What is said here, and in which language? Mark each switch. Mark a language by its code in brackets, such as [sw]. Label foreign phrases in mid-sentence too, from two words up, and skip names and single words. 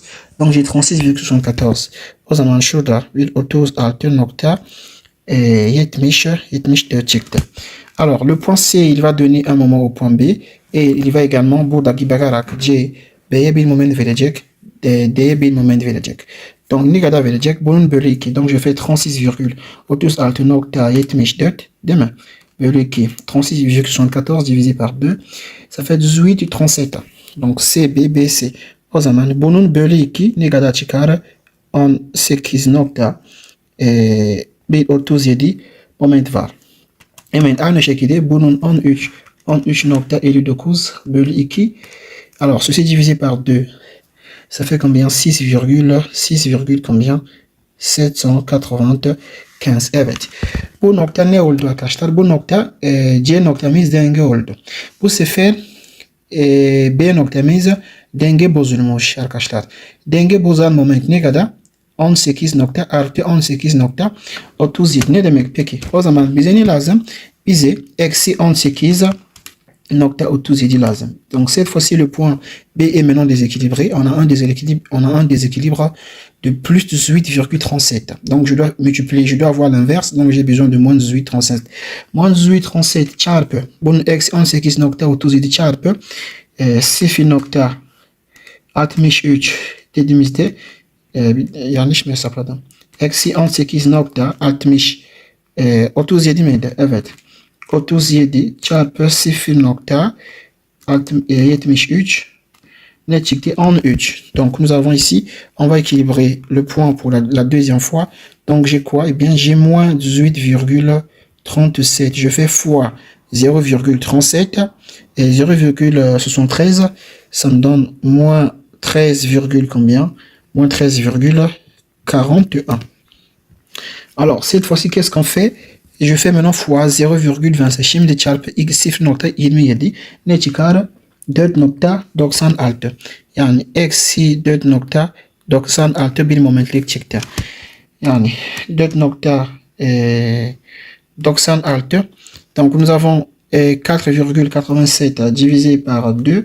[fr] Donc, j'ai 36,74. [tr] O zaman şurada bir 36,74 çıktı. [fr] Alors, le point C, il va donner un moment au point B. Et il va également, [tr] buradaki bakarak C, B'ye bir moment verecek. D'ye bir moment verecek. Donc, ne kadar verecek? Bunun bölü 2. [fr] Donc, je fais 36,36,74 [tr] değil mi? Bölü 2. [fr] 36,74 divisé par 2. Ça fait 18,37. Donc, C, B, B, C. [tr] O zaman bunun bölü 2 ne kadar çıkar? 18.37 moment var. Hemen aynı şekilde bunun 13.59 bölü 2. Alors, ceci divisé par 2. Ça fait combien? 6, combien? 795. Evet. Bu nokta ne oldu arkadaşlar? Bu nokta C noktamız denge oldu. Bu sefer B noktamız denge bozulmuş arkadaşlar. Denge bozan moment ne kadar? 18 nokta artı 18.37. Ne demek peki? O zaman bize ne lazım? Bize eksi 18.37 lazım. [fr] Donc cette fois-ci le point B est maintenant déséquilibré. On a un déséquilibre de plus 18,37. Donc je dois multiplier, je dois avoir l'inverse. Donc j'ai besoin de moins 18,37. [tr] Moins 18,37 çarpı bunun eksi 18.37 çarpı 0.63 dediğimizde yanlış mı hesapladım? Eksi 18.60 37 miydi? Evet. 37 çarpı 0.73 ne çıktı? 13. [fr] Donc nous avons ici, on va équilibrer le point pour la deuxième fois. Donc j'ai quoi? Eh bien j'ai moins 18,37. Je fais fois 0,37 et 0,73. Ça me donne moins 13, combien? Moins 13,41. Alors cette fois-ci qu'est-ce qu'on fait? Je fais maintenant fois 0,25. [tr] Şimdi çarpı 0.27 ne çıkar? 4.96. Yani eksi 4.96 bir momentlik çıktı. Yani 4.96. [fr] Donc nous avons 4,87 divisé par 2.